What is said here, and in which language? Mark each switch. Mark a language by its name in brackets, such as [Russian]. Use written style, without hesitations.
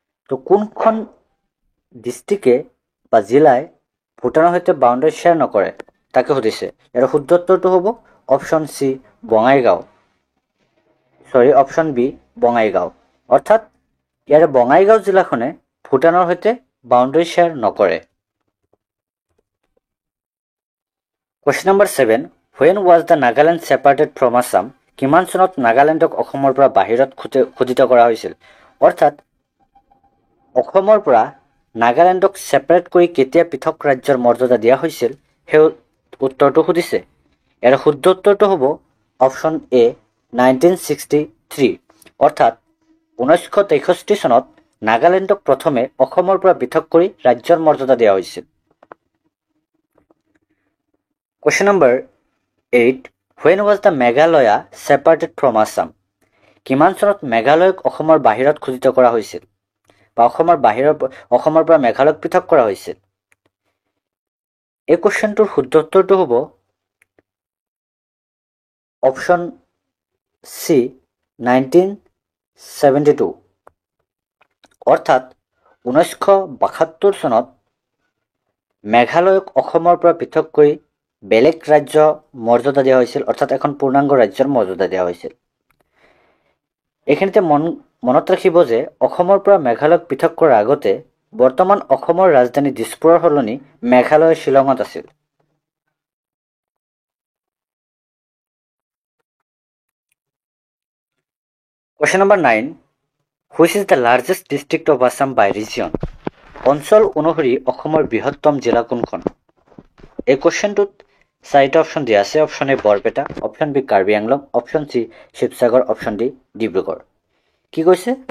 [Assamese] তো কোনখন ডিষ্ট্ৰিক্টে বা জিলাই ভূটানৰ সৈতে বাউণ্ডাৰী শ্বেয়াৰ নকৰে তাকে সুধিছে। ইয়াৰ শুদ্ধ উত্তৰটো হ'ব option C Bongaigaon, option B Bongaigaon. অৰ্থাৎ ইয়াৰে বঙাইগাঁও জিলাখনে ভূটানৰ সৈতে বাউণ্ডাৰী শ্বেয়াৰ নকৰে। [English] Question number 7, when was the Nagaland separated from Assam? [Assamese] কিমান চনত নাগালেণ্ডক অসমৰ পৰা বাহিৰত খোদিত কৰা হৈছিল? অৰ্থাৎ অসমৰ পৰা নাগালেণ্ডক ছেপাৰেট কৰি কেতিয়া পৃথক ৰাজ্যৰ মৰ্যাদা দিয়া হৈছিল সেই উত্তৰটো সুধিছে। ইয়াৰ শুদ্ধ উত্তৰটো হ'ব অপশ্যন এ 1963। অৰ্থাৎ 1963 চনত নাগালেণ্ডক প্ৰথমে অসমৰ পৰা পৃথক কৰি ৰাজ্যৰ মৰ্যাদা দিয়া হৈছিল। [English] Question number 8, when was the Meghalaya separated from Assam? [Assamese] কিমান চনত মেঘালয়ক অসমৰ বাহিৰত খোদিত কৰা হৈছিল বা অসমৰ পৰা মেঘালয়ক পৃথক কৰা হৈছিল? এই কুৱেশ্যনটোৰ শুদ্ধ উত্তৰটো হ'ব অপশ্যন চি 1972। অৰ্থাৎ 1972 চনত মেঘালয়ক অসমৰ পৰা পৃথক কৰি বেলেগ ৰাজ্য মৰ্যাদা দিয়া হৈছিল, অৰ্থাৎ এখন পূৰ্ণাংগ ৰাজ্যৰ মৰ্যাদা দিয়া হৈছিল। এইখিনিতে মনত ৰাখিব যে অসমৰ পৰা মেঘালয়ক পৃথক কৰাৰ আগতে বৰ্তমান অসমৰ ৰাজধানী দিছপুৰৰ সলনি মেঘালয়ৰ শ্বিলঙত আছিল। [English] Question number 9, which is the largest district of Assam by region? [Assamese] অঞ্চল অনুসৰি অসমৰ বৃহত্তম জিলা কোনখন? এই কুৱেশ্যনটোত 4টা অপশ্যন দিয়া আছে। Option A Barpeta, option B Karbi Anglong, option C Sivasagar, option D Dibrugarh. কি কৈছে?